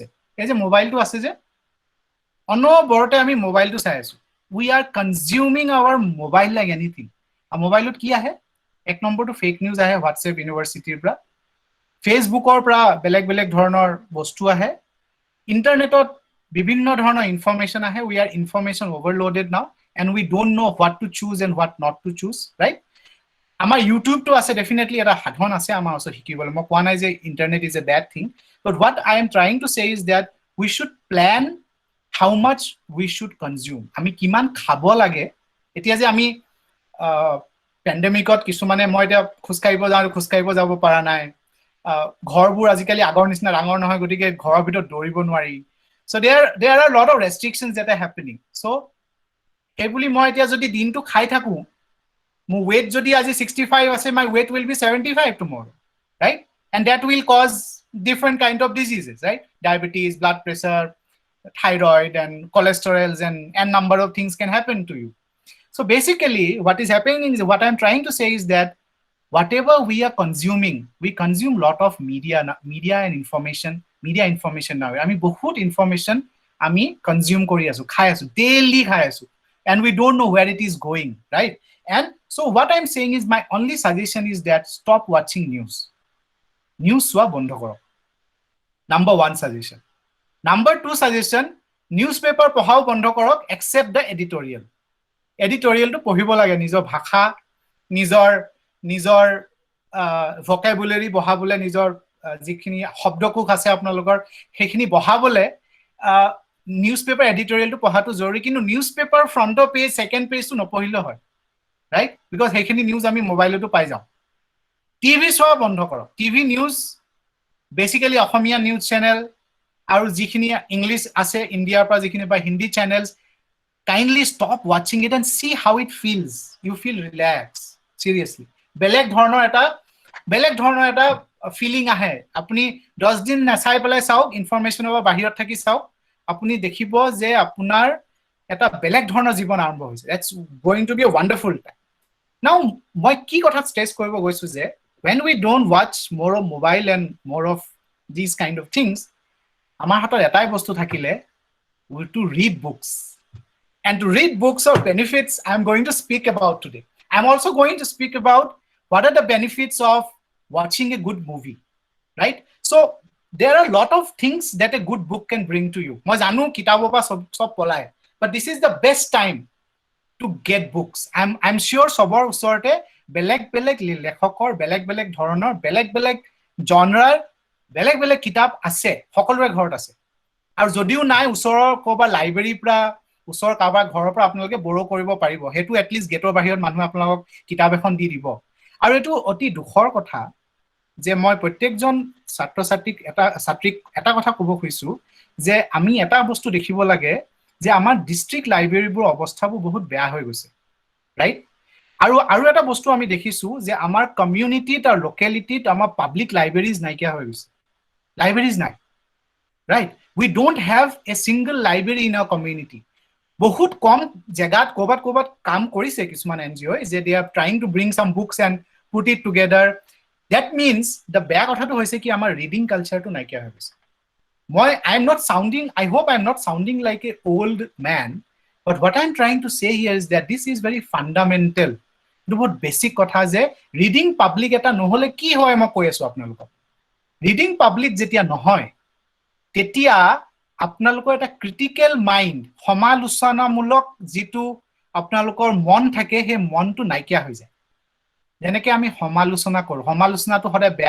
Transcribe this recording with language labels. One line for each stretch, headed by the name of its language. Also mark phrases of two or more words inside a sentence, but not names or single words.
Assamese: এই যে মোবাইলটো আছে যে অনবৰতে আমি মোবাইলটো চাই আছো,
English: we are consuming our mobile like anything.
Assamese: আৰু মোবাইলত কি আহে, এক নম্বৰটো
English: fake news
Assamese: আহে, হোৱাটছএপ ইউনিভাৰ্চিটিৰ পৰা, ফেচবুকৰ পৰা বেলেগ ধৰণৰ বস্তু আহে, ইণ্টাৰনেটত বিভিন্ন ধৰণৰ ইনফৰমেশ্যন আহে।
English: we are information overloaded now and we don't know what to choose and what not to choose, right?
Assamese: আমাৰ ইউটিউব তো আছে, ডেফিনেটলি এটা সাধন আছে আমাৰ ওচৰত শিকিবলৈ। মই কোৱা নাই যে
English: internet is a bad thing, but what I am trying to say is that we should plan how much we should consume,
Assamese: আমি কিমান খাব লাগে। এতিয়া যে আমি পেণ্ডেমিকত কিছুমানে মই এতিয়া খোজকাঢ়িব যাব পৰা নাই ঘৰবোৰ আজিকালি আগৰ নিচিনা ডাঙৰ নহয় গতিকে ঘৰৰ ভিতৰত দৌৰিব নোৱাৰি
English: so there are a lot of restrictions that are happening so
Assamese: এইবুলি মই এতিয়া যদি দিনটো খাই থাকো মোৰ weight যদি আজি 65 আছে
English: my weight will be 75 tomorrow right and that will cause different kind of diseases right diabetes blood pressure thyroid and cholesterol and number of things can happen to you so basically what is happening is what I'm trying to say is that whatever we are consuming we consume lot of media and information now
Assamese: আমি বহুত information আমি consume কৰি আছো খাই আছো daily খাই আছো
English: and we don't know where it is going right and so what I'm saying is my only suggestion is that stop watching news
Assamese: চোৱা বন্ধ কৰক
English: number 1 suggestion number 2 suggestion newspaper
Assamese: পঢ়াও বন্ধ কৰক
English: except the editorial to
Assamese: পঢ়িব লাগে নিজৰ ভাষা নিজৰ vocabulary বহাবলে নিজৰ যিখিনি শব্দকোষ আছে আপোনালোকৰ সেইখিনি বহাবলে
English: newspaper editorial
Assamese: to পঢ়াটো জৰুৰী কিন্তু
English: newspaper front page second page
Assamese: to নপঢ়িলে হয়
English: right because
Assamese: সেইখিনি নিউজ আমি মোবাইলতো পাই যাও টিভি চোৱা বন্ধ কৰক
English: TV news basically
Assamese: অসমীয়া
English: news channel
Assamese: আৰু যিখিনি ইংলিশ আছে ইন্ডিয়াৰ পৰা যিখিনি বা হিন্দী চ্যানেলস
English: kindly stop watching it and see how it feels you feel relaxed seriously
Assamese: বেলেগ ধৰণৰ এটা ফিলিং আহে আপুনি 10 দিন নাচাই পেলাই চাওক ইনফৰমেশন বা বাহিৰত থাকি চাওক আপুনি দেখিব যে আপোনাৰ এটা বেলেগ ধৰণৰ জীৱন আৰম্ভ হৈছে
English: it's going to be a wonderful time now
Assamese: মই কি কথা ষ্ট্ৰেছ কৰিব গৈছো যে
English: when we don't watch more of mobile and more of these kind of things
Assamese: আমাৰ হাতত এটাই বস্তু থাকিলে
English: we to read books and to read books or benefits I'm going to speak about today I'm also going to speak about what are the benefits of watching a good movie right so there are a lot of things that a good book can bring to you
Assamese: মই জানো কিতাবৰ পৰা সব পলাই
English: but this is the best time to get books I'm sure
Assamese: সবৰ ওচৰতে বেলেগ লেখকৰ বেলেগ ধৰণৰ বেলেগ জনৰাৰ বেলেগ কিতাপ আছে সকলোৰে ঘৰত আছে আৰু যদিও নাই ওচৰৰ কোবা লাইব্ৰেৰী পৰা ওচৰ কাবা ঘৰৰ পৰা আপোনালোকে বড় কৰিব পাৰিব হেতু
English: at least
Assamese: গেটৰ বাহিৰত মানুহ আপোনালোকক কিতাপ এখন দি দিব আৰু এটো অতি দুখৰ কথা যে মই প্ৰত্যেকজন ছাত্ৰীক এটা কথা ক'ব খুজিছো যে আমি এটা বস্তু দেখিব লাগে যে আমাৰ ডিস্ট্ৰিক্ট লাইব্ৰেৰীবোৰ অৱস্থাবোৰ বহুত বেয়া হৈ গৈছে ৰাইট আৰু এটা বস্তু আমি দেখিছো যে আমাৰ কমিউনিটিত আৰু লোকেলিটিত আমাৰ
English: public libraries
Assamese: নাইকিয়া হৈ গৈছে লাইব্ৰেৰীজ নাই
English: right we don't have a single library in our community
Assamese: বহুত কম জায়গাত কোবাত কাম কৰিছে কিছুমান এনজিও যে
English: they are trying to bring some books and put it together that means the
Assamese: বেয়া কথাটো হৈছে কি আমাৰ ৰিডিং কালচাৰটো নাইকিয়া হৈ গৈছে
English: I hope I'm not sounding like an old man but what I'm trying to say here is that this is very fundamental
Assamese: বহুত বেসিক কথা যে
English: reading public
Assamese: এটা নহলে কি হয় মই কৈ আছো আপোনালোকক
English: reading public
Assamese: যেতিয়া নহয় তেতিয়া আপোনালোকৰ এটা
English: critical mind
Assamese: সমালোচনামূলক যেটো আপোনালোকৰ মন থাকে হে মনটো নাইকিয়া হৈ যায় যেনেকৈ আমি সমালোচনা কৰো সমালোচনাটো হৰে বেয়া